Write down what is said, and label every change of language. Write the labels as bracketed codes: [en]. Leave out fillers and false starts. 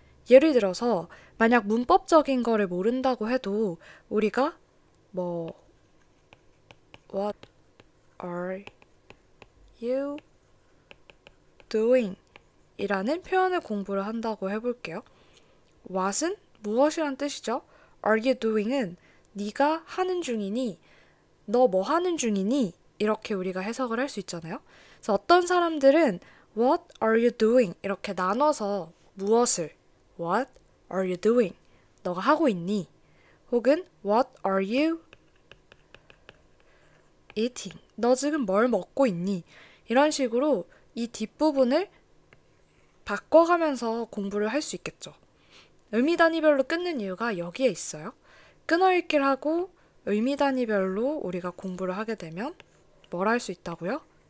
[ko] 예를 들어서 만약 문법적인 거를 모른다고 해도 우리가 뭐 [en] What are you doing? [ko] 이라는 표현을 공부를 한다고 해볼게요. what은 무엇이란 뜻이죠? are you doing은 네가 하는 중이니, 너 뭐 하는 중이니? 이렇게 우리가 해석을 할 수 있잖아요. 그래서 어떤 사람들은 [en] What are you doing? [ko] 이렇게 나눠서 무엇을 What are you doing? 너가 하고 있니? [en] 혹은 What are you eating? [ko] 너 지금 뭘 먹고 있니? 이런 식으로 이 뒷부분을 바꿔가면서 공부를 할 수 있겠죠. 의미 단위별로 끊는 이유가 여기에 있어요. 끊어읽기를 하고 의미 단위별로 우리가 공부를 하게 되면 뭘 할 수 있다고요?